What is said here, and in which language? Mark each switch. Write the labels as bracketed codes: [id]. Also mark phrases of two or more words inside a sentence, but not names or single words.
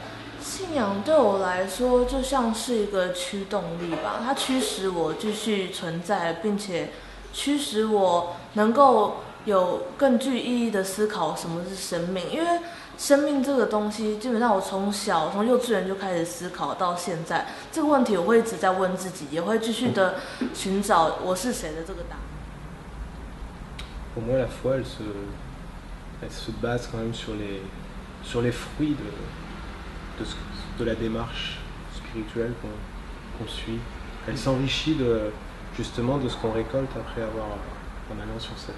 [zh] 信仰对我来说就像是一个驱动力吧，它驱使我继续存在，并且驱使我能够有更具意义的思考什么是生命，因为生命这个东西，基本上我从幼稚园就开始思考到现在，这个问题我会一直在问自己，也会继续的寻找我是谁的这个答案。 [fr] Pour moi, la foi, elle se base quand même sur les fruits de la démarche spirituelle qu'on suit. Elle s'enrichit justement de ce qu'on récolte après en allant sur cette.